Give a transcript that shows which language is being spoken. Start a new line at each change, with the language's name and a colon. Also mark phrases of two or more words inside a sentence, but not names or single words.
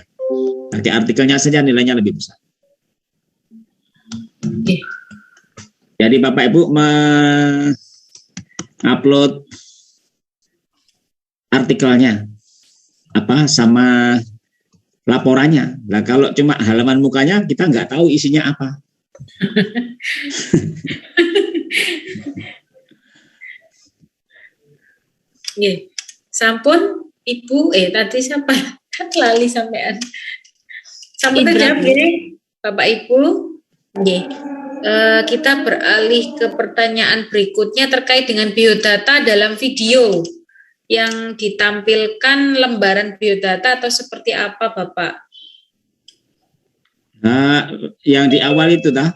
Indonesian: Nanti artikelnya saja nilainya lebih besar. Jadi Bapak Ibu mengupload artikelnya sama laporannya. Nah kalau cuma halaman mukanya kita nggak tahu isinya apa.
Javanese: Nggih.
Indonesian: Sampun Ibu tadi siapa?
Javanese: Lali sampean.
Indonesian: Sampun terjawab nggih Bapak Ibu?
Javanese: Nggih.
Indonesian: Kita beralih ke pertanyaan berikutnya terkait dengan biodata dalam video yang ditampilkan lembaran biodata atau seperti apa Bapak? Nah, yang di awal itu dah.